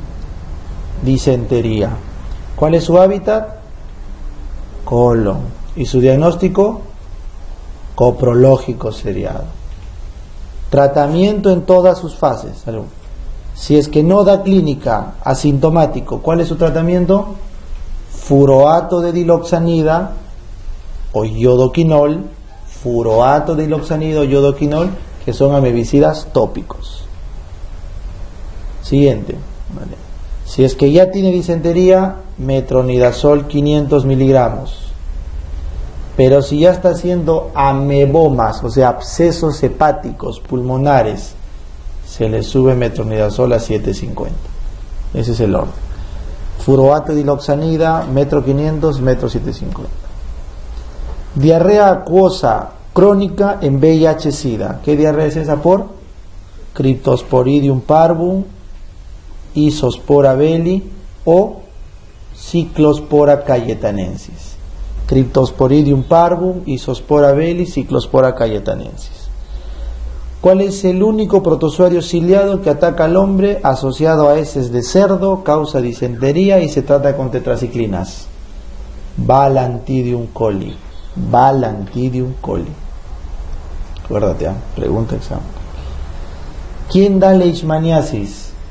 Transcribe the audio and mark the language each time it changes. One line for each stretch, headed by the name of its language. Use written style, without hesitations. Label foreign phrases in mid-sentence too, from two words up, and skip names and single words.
Spanish: Disentería. ¿Cuál es su hábitat? Colon. ¿Y su diagnóstico? Coprológico seriado. Tratamiento en todas sus fases. Salud. Si es que no da clínica, asintomático, ¿cuál es su tratamiento? Furoato de diloxanida o yodoquinol, furoato de diloxanida o yodoquinol, que son amebicidas tópicos. Siguiente. Vale. Si es que ya tiene disentería, metronidazol 500 miligramos. Pero si ya está haciendo amebomas, o sea, abscesos hepáticos pulmonares, se le sube metronidazol a 750. Ese es el orden. Furoato de diloxanida, metro 500, metro 750. Diarrea acuosa crónica en VIH-Sida. ¿Qué diarrea es esa? Por Cryptosporidium parvum, Isospora belli o Cyclospora cayetanensis. Cryptosporidium parvum, Isospora belli, Cyclospora cayetanensis. ¿Cuál es el único protozoario ciliado que ataca al hombre asociado a heces de cerdo, causa disentería y se trata con tetraciclinas? Balantidium coli. Balantidium coli. Acuérdate, pregunta examen. ¿Quién da leishmaniasis?